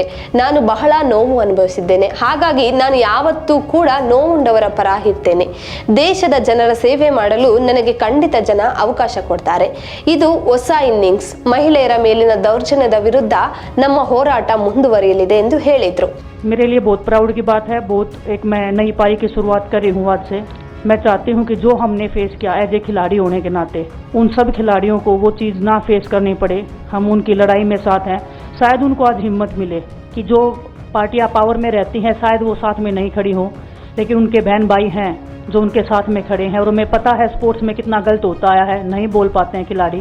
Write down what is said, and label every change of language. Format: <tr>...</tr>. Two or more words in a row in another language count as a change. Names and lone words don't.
<kn>ನಾನು ಬಹಳ ನೋವು ಅನುಭವಿಸಿದ್ದೇನೆ, ಹಾಗಾಗಿ ನಾನು ಯಾವತ್ತೂ ಕೂಡ ನೋವುಂಡವರ ಪರ ಇರ್ತೇನೆ. ದೇಶದ ಜನರ ಸೇವೆ ಮಾಡಲು ನನಗೆ ಖಂಡಿತ ಜನ ಅವಕಾಶ ಕೊಡ್ತಾರೆ. ಇದು ಹೊಸ ಇನ್ನಿಂಗ್ಸ್. ಮಹಿಳೆಯರ ಮೇಲಿನ ದೌರ್ಜನ್ಯದ ವಿರುದ್ಧ ನಮ್ಮ ಹೋರಾಟ ಮುಂದುವರಿಯಲಿದೆ ಎಂದು ಹೇಳಿದ್ರು.</kn> <hi>मेरे लिए बहुत प्राउड की बात है। बहुत एक मैं नई पारी की शुरुआत कर रही हूँ आज से। मैं चाहती हूँ कि जो हमने फेस किया</hi> <en>as a</en> <hi>खिलाड़ी होने के नाते, उन सब खिलाड़ियों को वो चीज़ ना फेस करनी पड़े। हम उनकी लड़ाई में साथ हैं। शायद उनको आज हिम्मत मिले कि जो पार्टियां पावर में रहती हैं शायद वो साथ में नहीं खड़ी हों, लेकिन उनके बहन भाई हैं जो उनके साथ में खड़े हैं, और हमें पता है स्पोर्ट्स में कितना गलत होता आया है, नहीं बोल पाते हैं खिलाड़ी।</hi>